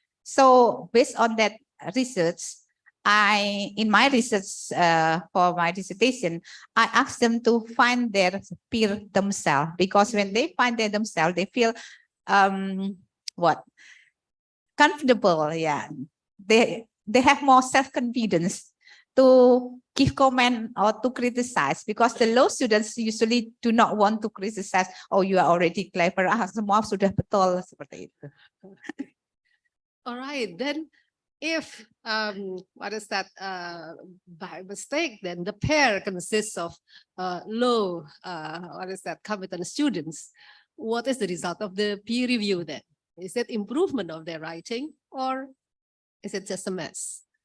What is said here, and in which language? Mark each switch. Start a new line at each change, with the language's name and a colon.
English: So based on that research, in my research for my dissertation, I asked them to find their peer themselves, because when they find their themselves, they feel comfortable. Yeah, they have more self-confidence to give comment or to criticize, because the low students usually do not want to criticize. Oh, you are already clever.
Indonesian: Semua sudah betul, seperti itu.
English: All right, then if by mistake, then the pair consists of low competent students, what is the result of the peer review then? Is it improvement of their writing, or is it just a mess?